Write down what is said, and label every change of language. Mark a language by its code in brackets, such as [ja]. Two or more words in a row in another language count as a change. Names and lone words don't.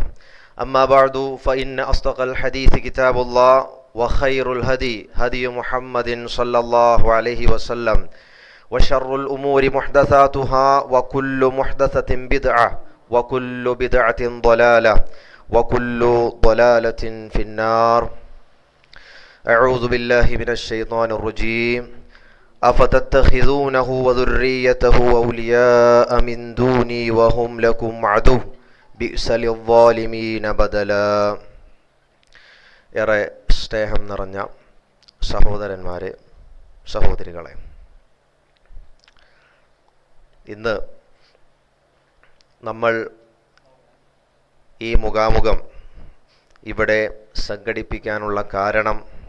[ar] أما بعد فإن أصدق الحديث كتاب الله وخير الهدي هدي محمد صلى الله عليه وسلم وشر الأمور محدثاتها وكل محدثة بدعة وكل بدعة ضلالة وكل ضلالة في النار. أعوذ بالله من الشيطان الرجيم. أفتتخذونه وذريته أولياء من دوني وهم لكم عدو بئس للظالمين بدلا. [ml] ഏറെ സ്നേഹം നിറഞ്ഞ സഹോദരന്മാരെ, സഹോദരികളെ, ഇന്ന് നമ്മൾ ഈ മുഖാമുഖം ഇവിടെ സംഘടിപ്പിക്കാനുള്ള കാരണം,